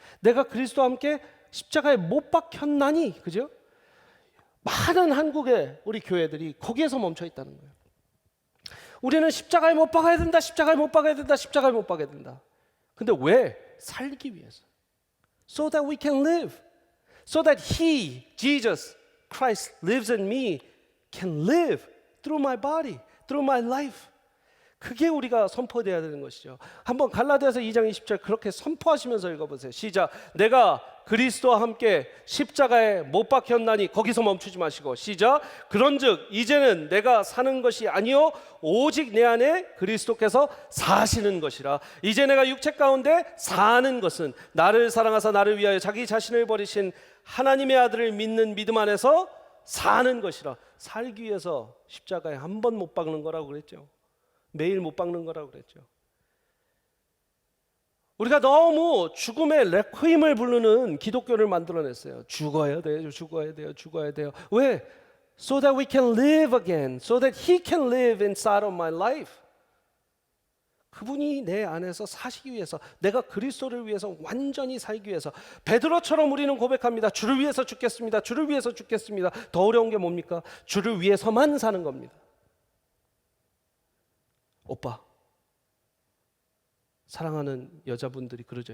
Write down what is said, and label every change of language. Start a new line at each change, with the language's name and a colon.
Korean: 내가 그리스도와 함께 십자가에 못 박혔나니, 그죠? 많은 한국의 우리 교회들이 거기에서 멈춰 있다는 거예요. 우리는 십자가에 못 박아야 된다, 십자가에 못 박아야 된다, 십자가에 못 박아야 된다. 근데 왜? 살기 위해서.
English: So that we can live. So that He, Jesus Christ lives in me, can live through my body, through my life.
Korean: 그게 우리가 선포돼야 되는 것이죠. 한번 갈라디아서 2장 20절 그렇게 선포하시면서 읽어보세요. 시작. 내가 그리스도와 함께 십자가에 못 박혔나니, 거기서 멈추지 마시고 시작. 그런즉 이제는 내가 사는 것이 아니요 오직 내 안에 그리스도께서 사시는 것이라. 이제 내가 육체 가운데 사는 것은 나를 사랑하사 나를 위하여 자기 자신을 버리신 하나님의 아들을 믿는 믿음 안에서 사는 것이라. 살기 위해서 십자가에 한 번 못 박는 거라고 그랬죠. 매일 못 박는 거라고 그랬죠. 우리가 너무 죽음의 레퀴임을 부르는 기독교를 만들어냈어요. 죽어야 돼요, 죽어야 돼요, 죽어야 돼요. 왜?
English: So that we can live again, so that He can live inside of my life.
Korean: 그분이 내 안에서 사시기 위해서, 내가 그리스도를 위해서 완전히 살기 위해서. 베드로처럼 우리는 고백합니다. 주를 위해서 죽겠습니다. 주를 위해서 죽겠습니다. 더 어려운 게 뭡니까? 주를 위해서만 사는 겁니다. 오빠, 사랑하는 여자분들이 그러죠.